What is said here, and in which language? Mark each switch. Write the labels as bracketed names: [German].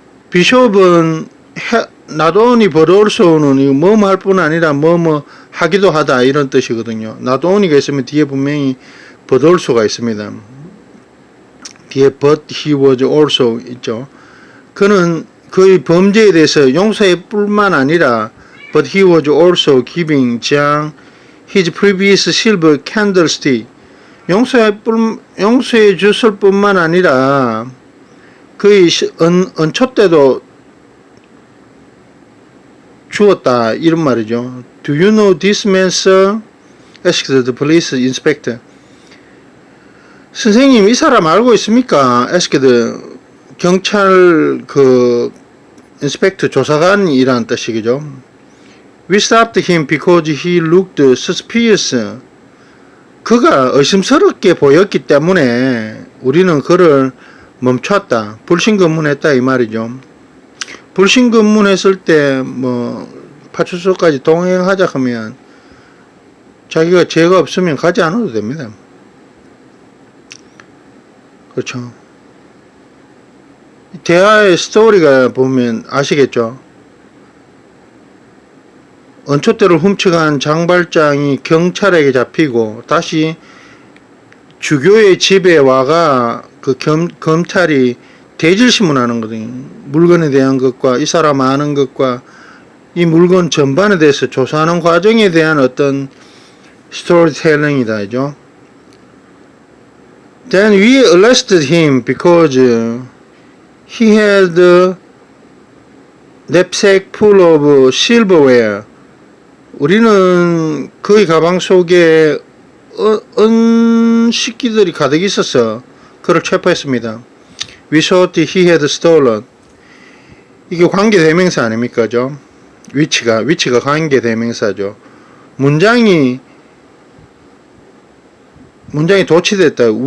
[Korean] 비숍은 [English] not only but also [Korean] 는 뭐뭐 할 뿐 아니라 뭐뭐 하기도 하다 이런 뜻이거든요. not only가 있으면 뒤에 분명히 but also가 있습니다. [English] 뒤에 but he was also [Korean] 있죠. 그는 그의 범죄에 대해서 용서할 뿐만 아니라 [English] but he was also giving John his previous silver candlestick. [Korean] 용서해 줬을 뿐만 아니라 그의 은초 때도 주었다 이런 말이죠. [English] Do you know this man, sir? asked the police inspector. [Korean] 선생님, 이 사람 알고 있습니까? asked 경찰 인스펙터 조사관이라는 뜻이죠. [English] We stopped him because he looked suspicious. [Korean] 그가 의심스럽게 보였기 때문에 우리는 그를 멈췄다. 불신검문했다 이 말이죠. 불신검문했을 때 파출소까지 동행하자 하면 자기가 죄가 없으면 가지 않아도 됩니다. 그렇죠. 대화의 스토리가 보면 아시겠죠? 은촛대를 훔쳐간 장발장이 경찰에게 잡히고 다시 주교의 집에 와가 검찰이 대질신문하는 거거든요. 물건에 대한 것과 이 사람 아는 것과 이 물건 전반에 대해서 조사하는 과정에 대한 어떤 스토리텔링이다. [English] Then we arrested him because he had a knapsack full of silverware. [Korean] 우리는 그의 가방 속에 은식기들이 가득 있어서 그를 체포했습니다. [English] We thought he had stolen. [Korean] 이게 관계대명사 아닙니까? 위치가 관계대명사죠. 문장이 도치됐다.